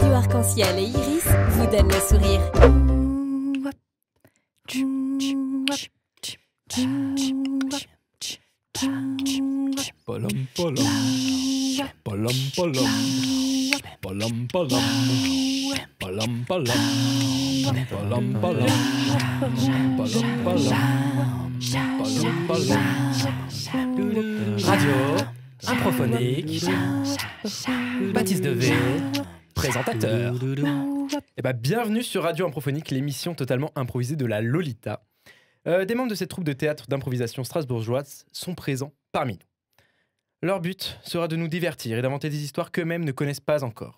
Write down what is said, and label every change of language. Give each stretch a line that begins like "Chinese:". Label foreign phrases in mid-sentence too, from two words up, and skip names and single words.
French: arc-en-ciel et iris vous donnent le sourire. Polom, polom. Polom, polom. Polom, polom. Polom, polom. Polom, polom. Polom, polom. Polom, polom. Radio Improphonique. Baptiste Devé, présentateur. Bienvenue sur Radio Improphonique, l'émission totalement improvisée de la Lolita. Des membres de cette troupe de théâtre d'improvisation strasbourgeoise sont présents parmi nous. Leur but sera de nous divertir et d'inventer des histoires qu'eux-mêmes ne connaissent pas encore.